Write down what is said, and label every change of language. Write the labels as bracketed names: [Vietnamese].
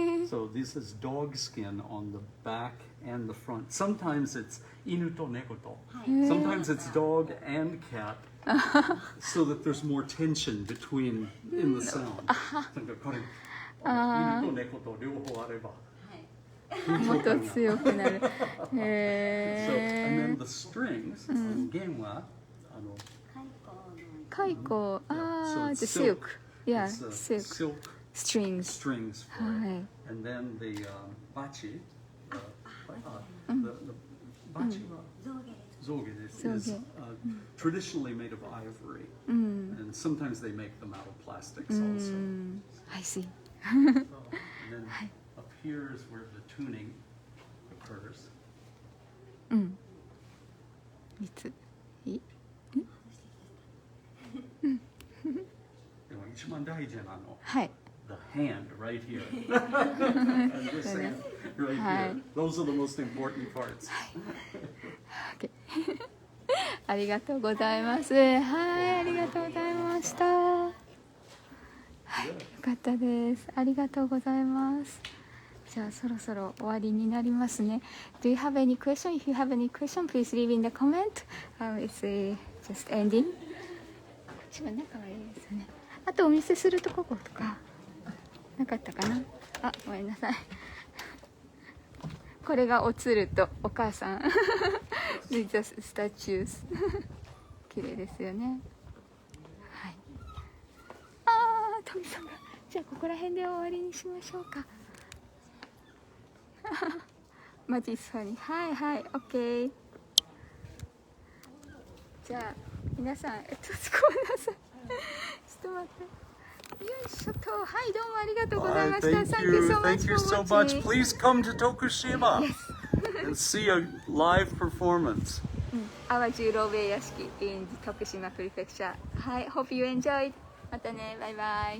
[English] So this is dog skin on the back and the front. Sometimes it's [Japanese] 犬と猫と。 [English] Sometimes it's dog and cat. So that there's more tension between in the sound. [Japanese] なんかこれ犬と猫と両方あれば。もっと強くなる。 [English] So, and then the strings, [Japanese] 弦は [English] 蚕、the silk, yeah, silk strings for it. And then the bachi, the bachi 象牙 is traditionally made of ivory, and sometimes they make them out of plastics also. I see. And then up here is where the tuning occurs. [Japanese] 3つ。いい？でも一番大事なの。はい。 [English] The hand right here. And this hand right here. Those are the most important parts. [Japanese] ありがとうございます。はい、ありがとうございました。はい、よかったです。ありがとうございます。じゃあそろそろ終わりになりますね。 [English] Do you have any question? If you have any question, please leave in the comment. It's just ending. [Japanese] こっちは仲はいいですね。あとお見せするとこことかなかったかな。あ、ごめんなさい。これがおつるとお母さん。 [English] These are statues. [Japanese] 綺麗ですよね。はい。トミさんが。じゃあここら辺で終わりにしましょうか。マジですファニー。はいはい、OK。じゃあ皆さん、ごめんなさい。ちょっと待って。よいしょと、はい、どうもありがとうございました。 [English] Thank you so much. Thank you so much. Please come to Tokushima and see a live performance. Awa Jūrōbē Yashiki in Tokushima Prefecture. はい、hope you enjoyed. [Japanese] またね、バイバイ。